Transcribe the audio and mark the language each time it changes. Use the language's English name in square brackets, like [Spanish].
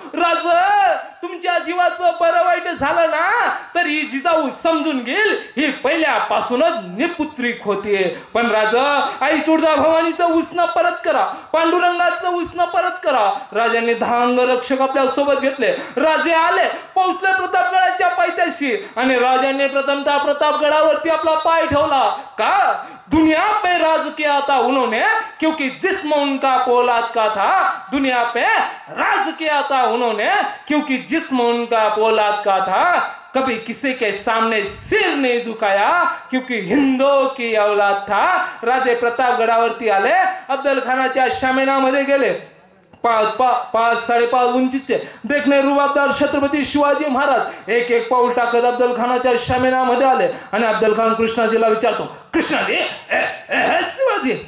[Marathi] राज तुमच्या जीवाचं बरं वाईट झालं ना तर ही जिजाऊ समजून घेईल, ही पहिल्यापासूनच निपुत्रिक होते. पण राज आई तुळजाभवानीचं उसनं परत करा, पांडुरंगाचं उसनं परत करा. राजांनी 10 अंगरक्षक आपल्या सोबत घेतले. राजे आले, पोहोचले प्रतापगडाच्या पायथ्याशी. आणि राजांनी प्रथमतः प्रतापगडावरती आपला पाय ठेवला. [Hindi] का दुनिया पे राज किया था उन्होंने, क्योंकि जिस्म उनका पोलाद का था. दुनिया पे राज किया था उन्होंने, क्योंकि जिस्म उनका पोलाद का था. कभी किसी के सामने सिर नहीं झुकाया, क्योंकि हिंदों की औलाद था. [Marathi] राजे प्रतापगडावरती आले, अफजल खानाच्या शामेनामध्ये गेले. 5.5 उंचीचे देखणे रुबाबदार छत्रपती शिवाजी महाराज एक एक पाऊल टाकत अफजल खानाच्या शामेनामध्ये आले. आणि अफजल खान कृष्णाजीला विचारतो, कृष्णाजी शिवाजी.